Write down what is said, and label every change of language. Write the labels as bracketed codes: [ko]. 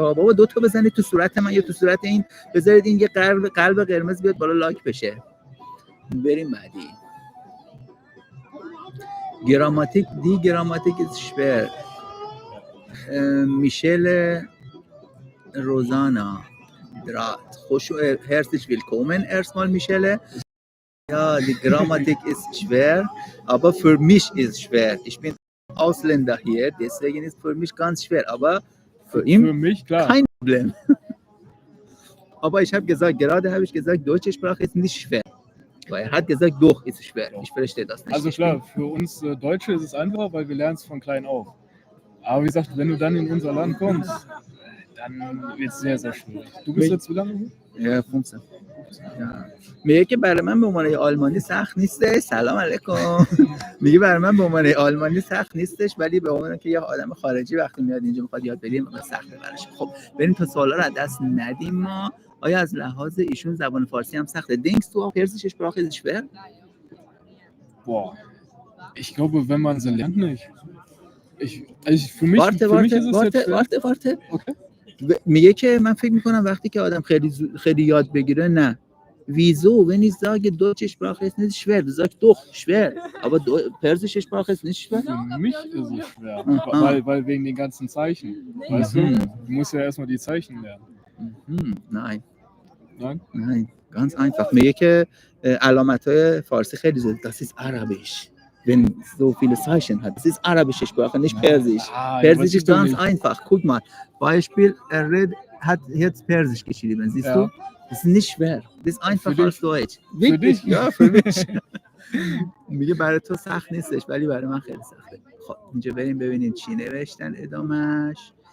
[fa] بابا 2 تا بزنید تو صورت من یا تو صورت این، بذارید این یه قلب قرمز بیاد بالا لایک بشه. بریم بعدی. گراماتیک دی گراماتیک [de] ist schwer. [fa] میشل روزانا درات خوش [de] herzlich willkommen erstmal [fa] Michelle. [de] Ja, die Grammatik ist schwer, aber für mich ist schwer. Ich bin Ausländer hier, deswegen ist für mich ganz schwer, aber für ihn Für mich, klar. kein Problem. Aber ich habe gesagt, gerade habe ich gesagt, deutsche Sprache ist nicht schwer. Weil er hat gesagt, doch, ist schwer. Ich verstehe das nicht. Also klar, für uns Deutsche ist es einfacher, weil wir lernen es von klein auf. Aber wie gesagt, wenn du dann in unser Land kommst, dann wird es sehr, sehr schwierig. Du bist jetzt wie lange hier? Ja, 15. Ja. [fa] میگه که برای من به عنوان آلمانی سخت نیستش. سلام علیکم. میگه برای من به عنوان آلمانی سخت نیستش، ولی به عنوان که یه آدم خارجی وقتی میاد اینجا میخواد یاد بگیره سخته براش. خب بریم تا سوالا رو از دست ندیم ما. آیا از لحاظ ایشون زبان فارسی هم سخته؟ [de] Denkst du auch persische Sprache ist schwer? Boah, ich glaube, wenn man sie lernt, nicht. Für mich ist es jetzt schwer. warte. Okay. [fa] میگه که من فکر میکنم وقتی که آدم خیلی یاد بگیره نه. [de] Wieso, wenn ich sage, deutsche Sprache ist nicht schwer? Du sagst doch, schwer. Aber persische Sprache ist nicht schwer? Für mich ist es schwer, weil wegen den ganzen Zeichen. Weißt du, du musst ja erstmal die Zeichen lernen. Nein. Nein? ganz einfach. [fa] میگه که علامت‌های فارسی خیلی زیاد. [de] Das ist Arabisch. Wenn so viele Zeichen hat. Das ist arabische Sprache, nicht Persisch. Persisch ist ganz einfach. Guck mal, Beispiel, hat jetzt Persisch geschrieben, siehst du? Das ist nicht schwer. Das ist einfacher als Deutsch. Für dich? Ja, für mich. [fa] میگه برای تو سخت نیستش ولی برای من خیلی سخته. خب اینجا بریم ببینیم چی نوشتن ادامهش.